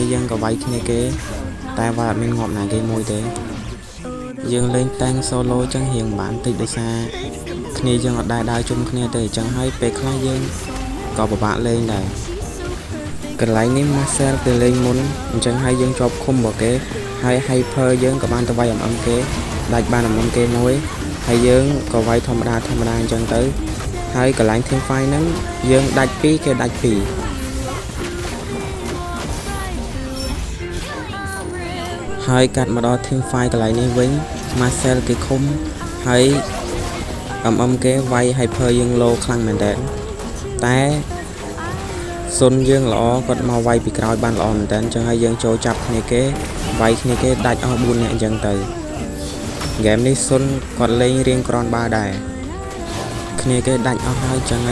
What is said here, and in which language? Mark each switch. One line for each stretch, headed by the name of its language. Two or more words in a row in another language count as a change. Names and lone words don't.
Khmer: យើងក៏វាយគ្នាគេតែវាអត់មានងាប់ណាគេមួយទេយើងលេងតាំង solo ចឹងរៀងបានតិចដោយសារគ្នាយើងអត់ដើរជុំគ្នាទេចឹងហើយពេលខ្លះយើងក៏ពិបាកលេងដែរកន្លែងនេះ Marcel គេលេងមុនអញ្ចឹងហើយយើងជាប់ឃុំរបស់គេហើយ hyper យើងក៏បានទៅវាយ MM គេដាច់បាន MM គេមួយហើយយើងក៏វាយធម្មតាអញ្ចឹងទៅហើយកន្លែង
English: team fight
Khmer: ហ្នឹងយើងដាច់2គេដាច់2 ហើយកាត់មកដល់
English: team fight
Khmer: កន្លែងនេះវិញ Marcel គេឃុំហើយ MM គេវាយ hyper យើង low ខ្លាំងមែនតើតែសុនយើងល្អគាត់មកវាយពីក្រោយបានល្អមែនតើអញ្ចឹងហើយយើងចូល ចាប់គ្នាគេវាយគ្នាគេដាច់អស់4នាក់អញ្ចឹងទៅហ្គេមនេះសុនគាត់លេងរៀងក្រាន់បាដែរគ្នាគេដាច់អស់ហើយអញ្ចឹងហើយ